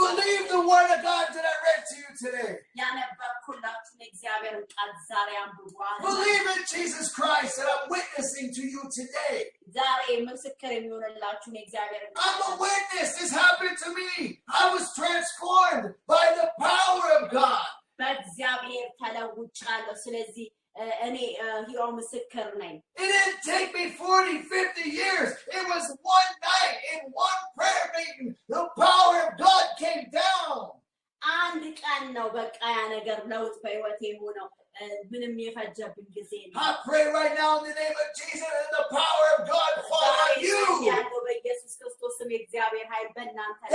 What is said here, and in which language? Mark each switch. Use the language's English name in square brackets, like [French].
[English] Believe the word of God that I read to you today. [Amharic] ያነበብኩላችሁን የእግዚአብሔርን ቃል ዛሬ አንብቧል. [English] Believe in Jesus Christ that I'm witnessing to you today. [Amharic] ዛሬ ምስክር የሚሆንላችሁን የእግዚአብሔርን ቃል. [English] I'm a witness. This happened to me. I was transformed by the power of God. [Amharic] በእግዚአብሔር ተለውጫለሁ. ስለዚህ እኔ ሕያው ምስክር ነኝ. [English] It didn't take me 40, 50 years. It was one night in one prayer meeting. The power of God came down. [Amharic] አንድ ቀን ነው በቃ ያ ነገር ለውጥ በሕይወቴ ሆነው ምንም የፈጀብኝ ጊዜ ነው. [English] I pray right now in the name of Jesus and the power of God fall on you. [Amharic] ያለው በኢየሱስ ክርስቶስ ስም የእግዚአብሔር ኃይል በእናንተ ላይ